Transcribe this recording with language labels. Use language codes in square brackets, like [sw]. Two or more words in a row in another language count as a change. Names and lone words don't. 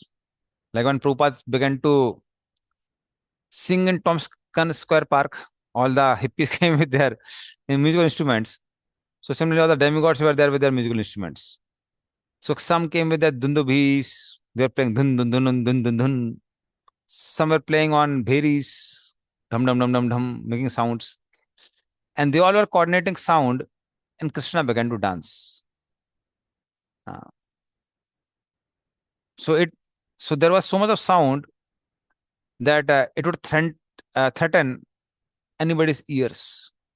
[en] Like when Prabhupada began to sing in Tompkins Square Park, all the hippies came with their musical instruments. So similarly, all the demigods were there with their musical instruments. So some came with their dundubis, they were playing dun dun dun dun dun dun dun. Some were playing on bheris, dum dum dum dum dum, making sounds. And they all were coordinating sound, and Krishna began to dance. Uh, so it so there was so much of sound that it would threaten anybody's ears.